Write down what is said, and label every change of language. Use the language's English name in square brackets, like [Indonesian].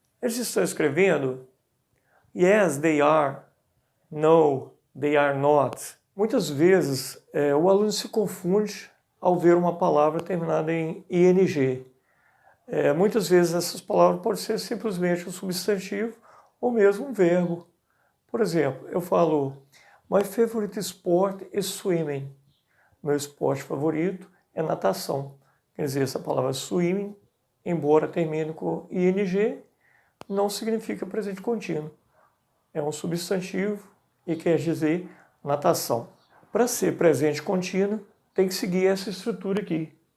[Portuguese] Eles estão escrevendo? [English] Yes, they are. No, they are not. [Portuguese] Muitas vezes o aluno se confunde ao ver uma palavra terminada em ing. Muitas vezes essas palavras podem ser simplesmente um substantivo ou mesmo um verbo. Por exemplo, eu falo, [English] my favorite sport is swimming. [Portuguese] Meu esporte favorito é natação. Quer dizer, essa palavra swimming, embora termine com ing, não significa presente contínuo. É um substantivo e quer dizer natação. Para ser presente contínuo, tem que seguir essa estrutura aqui.